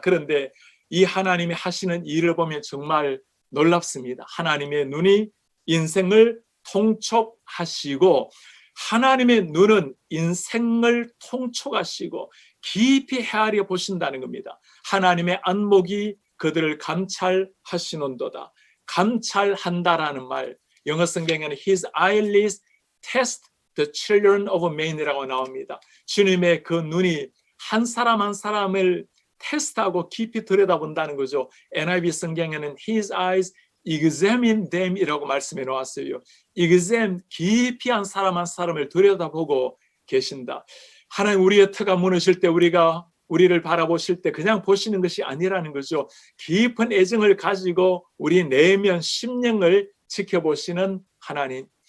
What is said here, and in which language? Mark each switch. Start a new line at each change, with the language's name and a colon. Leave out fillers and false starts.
Korean: 그런데 이 하나님이 하시는 일을 보면 정말 놀랍습니다. 하나님의 눈이 인생을 통촉하시고, 하나님의 눈은 인생을 통촉하시고 깊이 헤아려 보신다는 겁니다. 하나님의 안목이 그들을 감찰하시는도다. 감찰한다라는 말, 영어 성경에는
English: His eyelids test the children of men
Korean: 이라고 나옵니다. 주님의 그 눈이 한 사람 한 사람을 테스트하고 깊이 들여다본다는 거죠. NIV 성경에는
English: His eyes examine them
Korean: 이라고 말씀해 놓았어요. examine, 깊이 한 사람 한 사람을 들여다보고 계신다. 하나님 우리의 터가 무너질 때 우리가 우리를 바라보실 때 그냥 보시는 것이 아니라는 거죠. 깊은 애정을 가지고 우리 내면 심령을 지켜보시는 하나님.